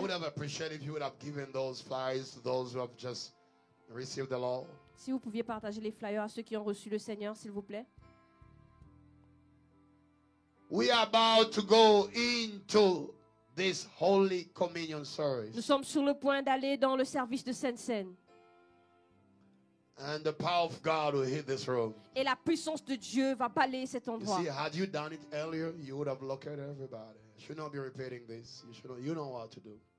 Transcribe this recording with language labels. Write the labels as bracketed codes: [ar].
[en] would have appreciated if you would have given those flyers to those who have just received the Lord. [fr] Si vous pouviez partager les flyers à ceux qui ont reçu le Seigneur, s'il vous plaît. [en] We are about to go into this Holy Communion [fr] Nous [en] service. [fr] sommes sur le point d'aller dans le service de Sainte-Seine. [en] And the power of God will hit this room. [fr] Et la puissance de Dieu va balayer cet [en] You [fr] endroit. [en] see, had you done it earlier, you would have looked at everybody. You should not be repeating this. You know what to do.